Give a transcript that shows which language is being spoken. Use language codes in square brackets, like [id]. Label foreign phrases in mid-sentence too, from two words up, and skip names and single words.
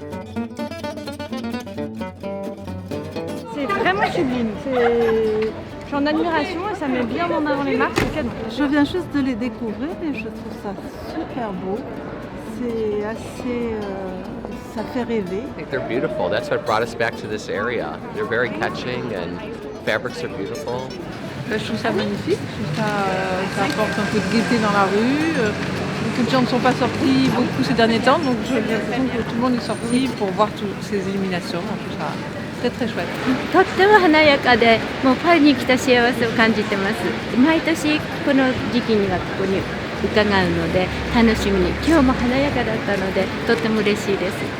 [fr] C'est vraiment sublime. Je suis en admiration et ça met bien en avant les marques, c'est canon. Je viens juste de les découvrir et je trouve ça super beau. C'est assez... ça fait rêver. [en] I think they're beautiful. That's what brought us back to this area. They're very catching and fabrics are beautiful. [fr] Je trouve ça magnifique. Je trouve ça apporte un peu de gaieté dans la rue. Beaucoup de gens ne sont pas sortis beaucoup ces derniers temps, donc j'ai l'impression que tout le monde est sorti pour voir toutes ces illuminations. Donc, je trouve ça très très chouette. [ja] とっても華やかで、もうパリに来た幸せを感じてます。毎年この時期にはここに伺うので楽しみに、今日も華やかだったのでとっても嬉しいです。